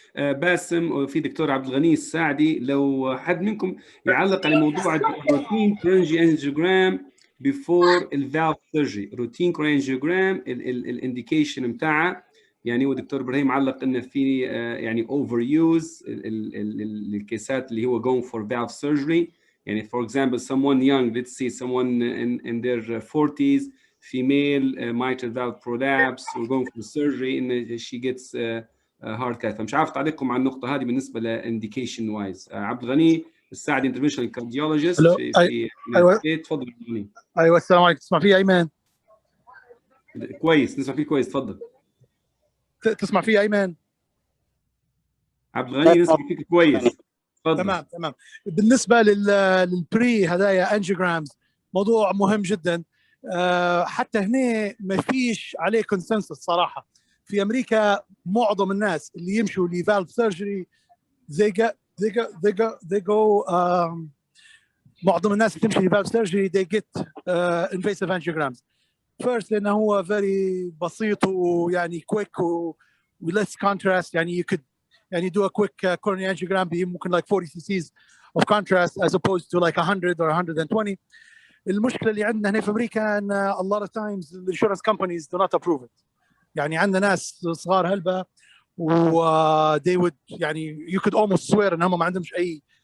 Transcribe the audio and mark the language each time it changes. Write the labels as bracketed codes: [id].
[ar] باسم وفي دكتور عبد الغني الساعدي لو حد منكم يعلق على موضوع الروتين كورونري انجيوجرام before الفالف سيرجري. روتين كورونري انجيوجرام الانديكيشن بتاعها يعني ودكتور إبراهيم علق إن في يعني اوفر يوز الكيسات اللي هو [en] going for valve surgery. يعني for example someone young, let's say someone in their 40s, female mitral valve prolapse, we're going for surgery and she gets heart cath. [ar] فمش عارف تعليقكم على النقطة هذه بالنسبة ل indication wise. عبد الغني الساعدي interventional cardiologist في تفضل عبد الغني. ايوه السلام عليكم. تسمع فيي ايمن؟ كويس نسمع فيك كويس تفضل. تسمع فيي ايمن؟ عبد الغني نسمع فيك كويس. تمام. بالنسبه للبري هدايا انجيوجرامز موضوع مهم جدا. حتى هنا ما فيش عليه كونسنسس صراحه. في امريكا معظم الناس اللي يمشوا لفالف سيرجري [en] they go [ar] معظم الناس اللي تمشي لفالف سيرجري [en] they get invasive angiograms first [ar] لانه هو very بسيط ويعني quick و [en] less contrast. يعني you could يعني do a quick coronary angiogram ممكن like 40 cc's of contrast as opposed to like 100 or 120. [ar] المشكله اللي عندنا هنا في امريكا ان [en] a lot of times the insurance companies do not approve it. [ar] يعني عندنا ناس صغار هلبة و [en] they would [ar] يعني [en] you could almost swear [ar] ان هم ما عندهمش اي